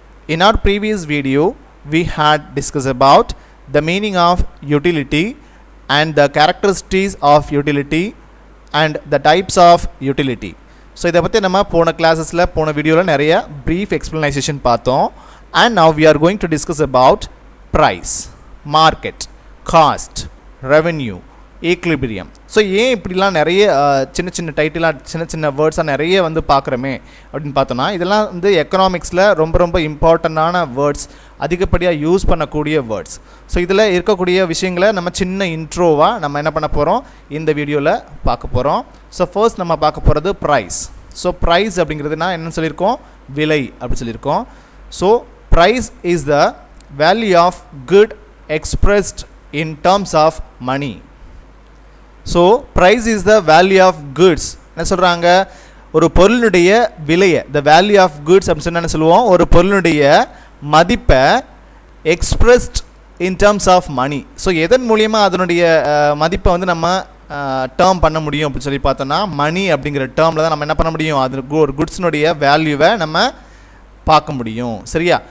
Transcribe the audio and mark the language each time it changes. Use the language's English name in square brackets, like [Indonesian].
[English] In our previous video we had discussed about the meaning of utility and the characteristics of utility and the types of utility. [Tamil] So இதை பற்றி நம்ம போன கிளாஸஸில் போன வீடியோவில் நிறைய [English] brief explanation [Tamil] பார்த்தோம். [English] And now we are going to discuss about price, market, cost, revenue, equilibrium. [Tamil] So ஏன் இப்படிலாம் நிறைய சின்ன சின்ன டைட்டிலாக சின்ன சின்ன வேர்ட்ஸாக நிறைய வந்து பார்க்குறோமே அப்படின்னு பார்த்தோன்னா, இதெல்லாம் வந்து எக்கனாமிக்ஸில் ரொம்ப ரொம்ப இம்பார்ட்டண்டான வேர்ட்ஸ், அதிகப்படியாக யூஸ் பண்ணக்கூடிய வேர்ட்ஸ். ஸோ இதில் இருக்கக்கூடிய விஷயங்களை நம்ம சின்ன இன்ட்ரோவாக நம்ம என்ன பண்ண போகிறோம், இந்த வீடியோவில் பார்க்க போகிறோம். ஸோ ஃபர்ஸ்ட் நம்ம பார்க்க போகிறது ப்ரைஸ். ஸோ ப்ரைஸ் அப்படிங்கிறதுனா என்னென்னு சொல்லியிருக்கோம், விலை அப்படி சொல்லியிருக்கோம். [English] So price is the value of good expressed in terms of money. So price is the value of goods. [Tamil] என்ன சொல்கிறாங்க, ஒரு பொருளுடைய விலையை, [English] the value of goods [Tamil] அப்படின்னு சொன்னால் என்ன சொல்லுவோம், ஒரு பொருளுடைய மதிப்பை [English] expressed in terms of money. [Tamil] So எதன் மூலியமாக அதனுடைய மதிப்பை வந்து நம்ம டேர்ம் பண்ண முடியும் அப்படின்னு சொல்லி பார்த்தோன்னா, மணி அப்படிங்கிற டேர்மில் தான் நம்ம என்ன பண்ண முடியும், அது ஒரு குட்ஸினுடைய வேல்யூவை நம்ம பார்க்க முடியும். சரியா?